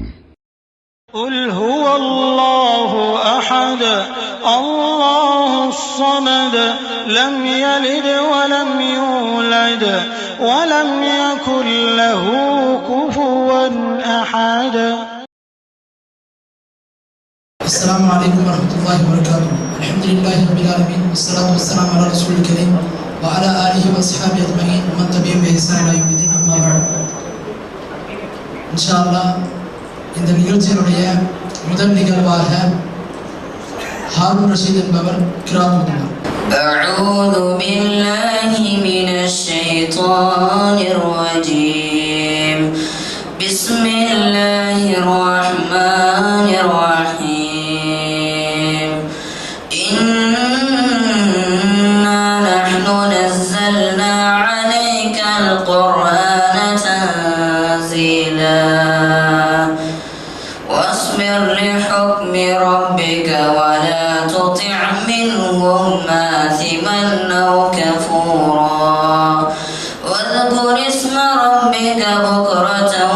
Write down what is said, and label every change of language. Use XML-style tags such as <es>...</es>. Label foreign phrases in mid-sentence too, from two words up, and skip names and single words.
<ar>قل هو الله أحد الله الصمد لم يلد ولم يولد ولم يكن له كفوا أحد. السلام عليكم ورحمة الله وبركاته. الحمد لله رب العالمين والصلاة والسلام على رسول الكريم وعلى آله وأصحابه أجمعين ومن تبعهم بإحسان إلى يوم الدين. أما بعد. إن شاء الله</ar> <ta>இந்த நிகழ்ச்சியினுடைய முதல் நிகழ்வாக ஹாரூன் ரஷீத் என்பவர் கிராத் ஓதுவார்.</ta> <ar>أعوذ بالله من الشيطان الرجيم. بسم الله الرحمن الرحيم. إنا نحن نزلنا عليك القرآن تنزيلا واصبر لحكم ربك ولا تطع منهم آثما أو كفورا واذكر اسم ربك بكرة</ar>